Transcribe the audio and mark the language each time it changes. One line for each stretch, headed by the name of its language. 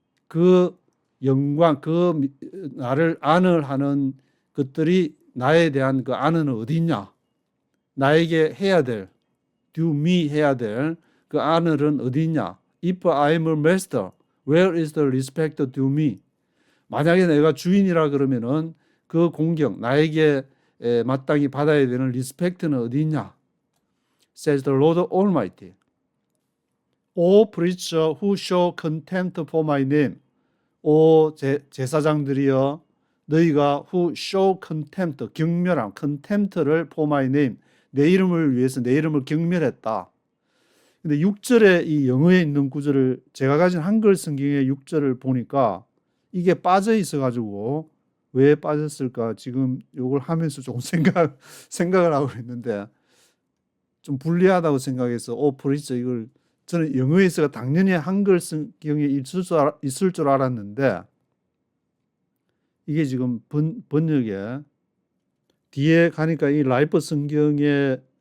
Korean: 그 영광, 나를 honor하는 것들이 나에 대한 그 honor는 어디 있냐? 나에게 해야 될, due me 해야 될 그 honor은 어디 있냐?
English: If I am a master, where is the respect due me?
Korean: 만약에 내가 주인이라 그러면은 그 공경, 나에게 마땅히 받아야 되는 리스펙트는 어디 있냐?
English: Says the Lord Almighty. O preacher who show contempt for my name.
Korean: 오 제사장들이여, 너희가
English: who show contempt,
Korean: 경멸함, contempt를
English: for my name,
Korean: 내 이름을 위해서 내 이름을 경멸했다. 근데 6절에 이 영어에 있는 구절을 제가 가진 한글 성경의 6절을 보니까 이게 빠져 있어 가지고 왜 빠졌을까 지금 이걸 하면서 조금 생각을 하고 있는데 좀 불리하다고 생각해서 프리처 이걸 저는 영어에서가 당연히 한글 성경에 있을 줄 알았는데 이게 지금 번역에 뒤에 가니까 이 라이프 성경의